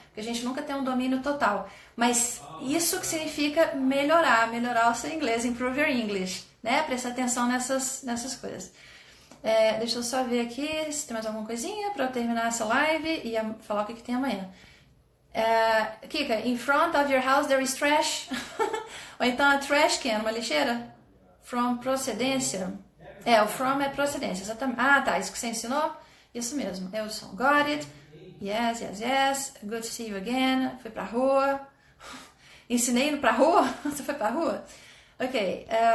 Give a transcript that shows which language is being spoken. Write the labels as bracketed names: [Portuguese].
[Portuguese] Porque a gente nunca tem um domínio total. Mas isso que significa melhorar o seu inglês, [English] improve your English, [Portuguese] né? Prestar atenção nessas coisas. Deixa eu só ver aqui se tem mais alguma coisinha para eu terminar essa live e falar o que tem amanhã. [English] Kika, in front of your house there is trash. [Portuguese] Ou então a trash can, uma lixeira. From procedência. O from é procedência, exatamente. Ah, tá, isso que você ensinou? Isso mesmo, eu sou. [English] Got it. Yes, yes, yes. Good to see you again. [Portuguese] Fui pra rua. Ensinei indo pra rua? Você foi pra rua? Ok.